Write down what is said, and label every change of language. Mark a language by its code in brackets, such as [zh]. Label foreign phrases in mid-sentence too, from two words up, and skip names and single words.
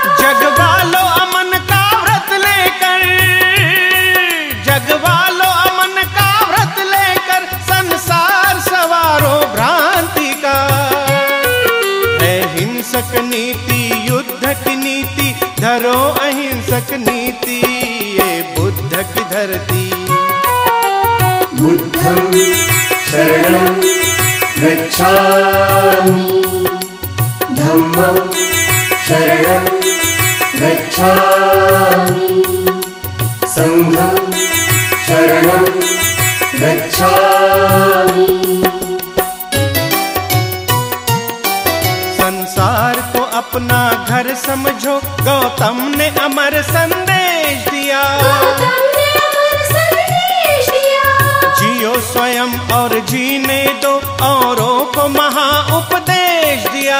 [hi] जगवालो अमन का व्रत लेकर, जगवालो अमन का व्रत लेकर, संसार सवारो भ्रांति का। है हिंसक नीति युद्ध की नीति, धरो अहिंसक नीति। ये बुद्ध की धरती। [pi] बुद्धं शरणं गच्छामि, धम्मं शरणं गच्छामि, संघं शरणं गच्छामि। [hi] संसार को अपना घर समझो, गौतम ने अमर संदेश दिया। गौतम ने अमर संदेश दिया। जियो स्वयं और जीने दो, औरों को महा उपदेश दिया।